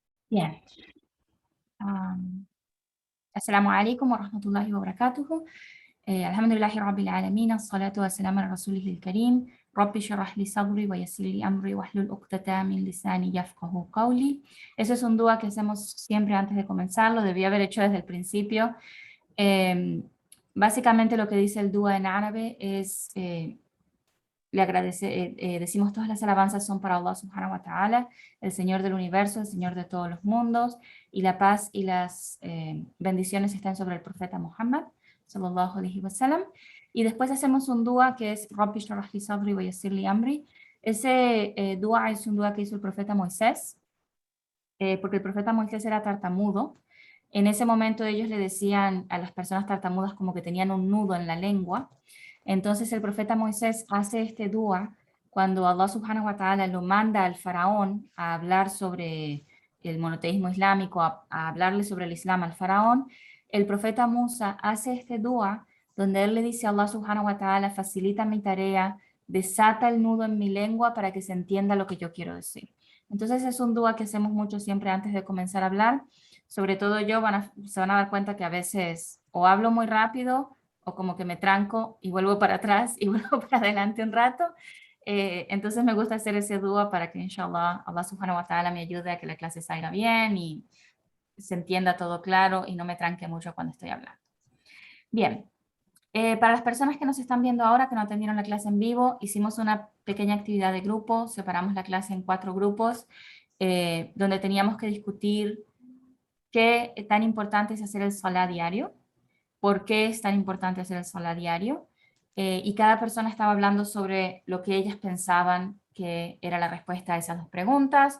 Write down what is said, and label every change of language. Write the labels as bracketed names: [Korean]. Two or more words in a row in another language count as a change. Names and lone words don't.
[Spanish] Bien. Am, [Arabic] السلام عليكم ورحمة الله وبركاته. الحمد لله رب العالمين. الصلاة والسلام على رسوله الكريم. رب اشرح لي صدري ويسر لي أمري واحلل عقدة من لساني يفقهوا قولي. [Spanish] Eso es un dua que hacemos siempre antes de comenzar. Lo debía haber hecho desde el principio. Eh, Básicamente lo que dice el dua en árabe es decimos todas las alabanzas son para [Arabic] الله سبحانه وتعالى, [Spanish] el Señor del universo, el Señor de todos los mundos, y la paz y las bendiciones están sobre el profeta Muhammad, [Arabic] صلى الله عليه وسلم. [Spanish] Y después hacemos un dua que es [Arabic] رب اشرح لي صدري ويسر لي أمري. [Spanish] Ese dua es un dua que hizo el profeta Moisés, porque el profeta Moisés era tartamudo. En ese momento ellos le decían a las personas tartamudas como que tenían un nudo en la lengua. Entonces el profeta Moisés hace este dua cuando [Arabic] الله سبحانه وتعالى [Spanish] lo manda al faraón a hablar sobre el monoteísmo islámico, a hablarle sobre el Islam al faraón. El profeta Musa hace este dua donde él le dice a [Arabic] الله سبحانه وتعالى, [Spanish] facilita mi tarea, desata el nudo en mi lengua para que se entienda lo que yo quiero decir. Entonces es un dua que hacemos mucho siempre antes de comenzar a hablar. Sobre todo yo se van a dar cuenta que a veces o hablo muy rápido o como que me tranco y vuelvo para atrás y vuelvo para adelante un rato. Entonces me gusta hacer ese dúo para que [Arabic] إن شاء الله الله سبحانه وتعالى [Spanish] me ayude a que la clase salga bien y se entienda todo claro y no me tranque mucho cuando estoy hablando. Bien, para las personas que nos están viendo ahora, que no atendieron la clase en vivo, hicimos una pequeña actividad de grupo, separamos la clase en 4 grupos, donde teníamos que discutir qué tan importante es hacer el salah diario, por qué es tan importante hacer el salah diario, y cada persona estaba hablando sobre lo que ellas pensaban que era la respuesta a esas 2 preguntas.